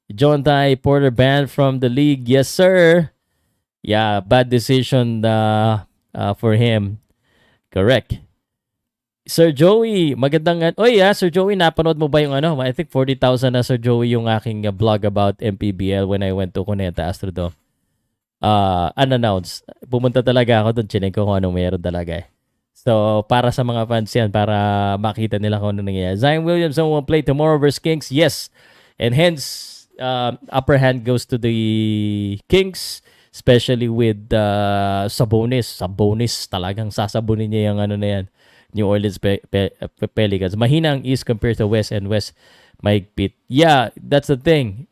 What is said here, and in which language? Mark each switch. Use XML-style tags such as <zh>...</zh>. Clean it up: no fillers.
<en>John Ty Porter banned from the league. Yes, sir. Yeah, bad decision for him. Correct.</en> <tl>Sir Joey, magandang... Sir Joey, napanood mo ba yung</tl> <en>I think</en> <tl>40,000 na, Sir Joey, yung aking blog</tl> <en>about MPBL when I went to Cuneta Astrodome. Unannounced.</en> <tl>Pumunta talaga ako doon. Chinek ko kung anong meron talaga eh. So, para sa mga fans yan, para makita nila kung ano nangyayari.</tl> <en>Zion Williamson will play tomorrow versus Kings. Yes. And hence, upper hand goes to the Kings, especially with Sabonis.</en> <tl>Sabonis, talagang sasabunin niya yung na yan. New Orleans Pelicans. Mahina ang</tl> <en>East compared to West, and West</en> <tl>mahigpit.</tl> <en>Yeah, that's the thing.</en>